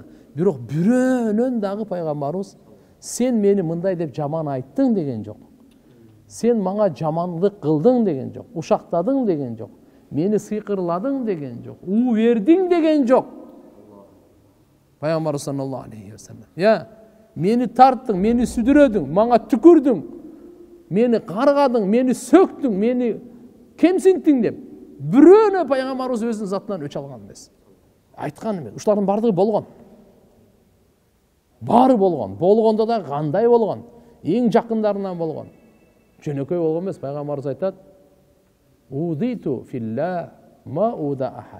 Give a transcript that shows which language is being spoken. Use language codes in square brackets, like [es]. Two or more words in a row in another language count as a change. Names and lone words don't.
[ky] Бирок бирөөнөн дагы пайгамбарыбыз сен мени мындай деп жаман айттың деген жок. Сен мага жамандык кылдың деген жок, ушактадың деген жок, мени сыйкырладың деген жок, уу бердиң деген жок. [ar] پیغمبر صلى الله عليه وسلم. [ky] Мени тарттың, мени сүдүрөдүң, мага түкүрдүң, мени каргадың, мени сөктүң, мени кемсинттиң деп бирөөнө пайгамбарыбыз өзүнүн затынан өч алган эмес. Айткан эмес. Ушулардын бардыгы болгон. Бары болгон. Болгондо да кандай болгон? Эң жакындарынан болгон. Жөнөкөй болгон эмес. Пайгамбарыбыз айтат: [ar] "أوذيت في الله ما أوذي أحد."